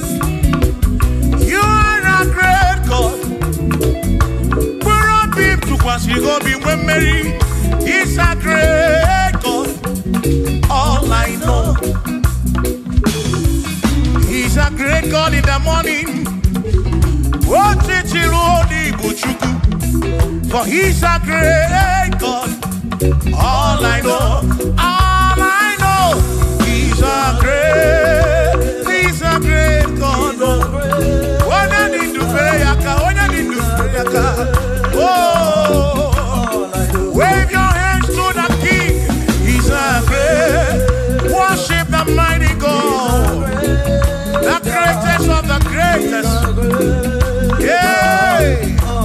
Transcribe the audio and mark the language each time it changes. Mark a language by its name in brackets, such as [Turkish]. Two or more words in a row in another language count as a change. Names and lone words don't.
[English] You are a great God. [Igbo] Mkpụrụ obi m tụkwasịrị gị obi, nwe mmeri. [English] He's a great God. All I know. He's a great God in the morning. [Igbo] O Chichiru Odibuchukwu. [English] For he's a great God. All I know, all I know, he's a great, he's a great God. [Igbo] Onye dị ndụ fere ya ka, onye dị ndụ fere ya ka. Oh. [English] Wave your hands to the King. He's a great. Worship the mighty God. The greatest of the greatest. Yay!